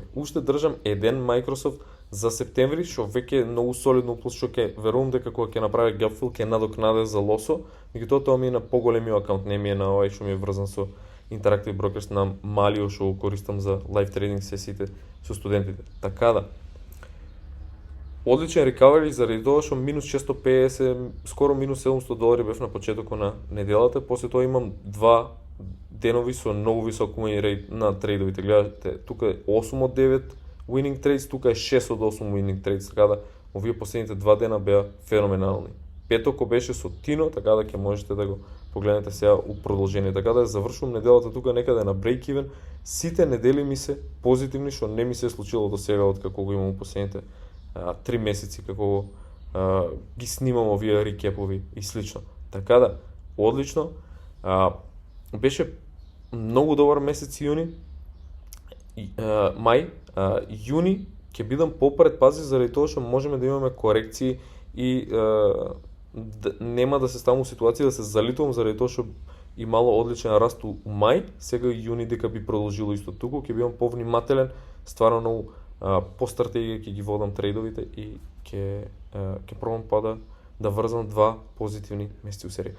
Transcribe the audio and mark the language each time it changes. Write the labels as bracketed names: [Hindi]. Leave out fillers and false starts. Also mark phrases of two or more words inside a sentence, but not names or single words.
[Macedonian] Уште држам еден Microsoft за септември, што веќе е многу солидно плюс, што ќе верувам дека кога ќе направи [English] gap fill [Macedonian] ќе надокнаде за лосо, меѓутоа тоа ми е на поголемиот акаунт, не ми е на овај што ми е врзан со Interactive Brokers на малиот што го користам за [English] live trading [Macedonian] сесиите со студентите. Така да, одличен рекавери заради тоа што минус 650, скоро минус $700 бев на почетокот на неделата, после тоа имам два денови со многу висок [English] win rate [Macedonian] на трейдовите. Гледате, тука е 8 од 9 [English] winning trades, [Macedonian] тука е 6 од 8 [English] winning trades, [Macedonian] така да овие последните два дена беа феноменални. Петоко беше со Тино, така да ќе можете да го погледнете сега у продолжение. Така да завршувам неделата тука некаде на break-even. Сите недели ми се позитивни, што не ми се случило до сега од како го имам у последните 3 месеци, како ги снимам овие рекепови и слично. Така да, одлично. Беше многу добар месец јуни, мај, јуни ќе бидам попредпази заради тоа што можеме да имаме корекции и нема да се ставам у ситуација да се залитувам заради тоа што имало одличен раст у мај, сега и јуни дека би продолжило исто туку, ќе бидам повнимателен, стварно многу по стратегија ќе ги водам трейдовите и ќе пробам па да да врзам два позитивни месеци у серија.